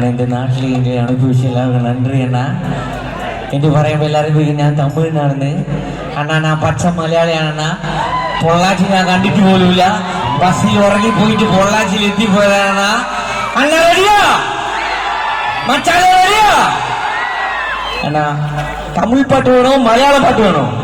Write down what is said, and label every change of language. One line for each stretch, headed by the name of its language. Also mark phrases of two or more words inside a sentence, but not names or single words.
Tamil: இந்த நாட்டில் இங்கே அனுபவிச்சு எல்லாருக்கும் நன்றி அண்ணா.
Malayalam: என்று പറയുമ്പോൾ എല്ലാവരും ഞാൻ തമിഴ്നാടിന് അണ്ണാ, ഞാൻ പച്ച മലയാളിയാണണ്ണാ. പൊള്ളാച്ചി ഞാൻ കണ്ടിട്ട് പോലുമില്ല. ബസ്സിൽ ഉറങ്ങിപ്പോയിട്ട് പൊള്ളാച്ചിയിൽ എത്തിപ്പോയതാണണ്ണാ. അണ്ണാ റെഡിയോ? മച്ചാലേ റെഡിയോ? അണ്ണാ, തമിഴ് പാട്ട് വേണോ മലയാളം പാട്ട് വേണോ?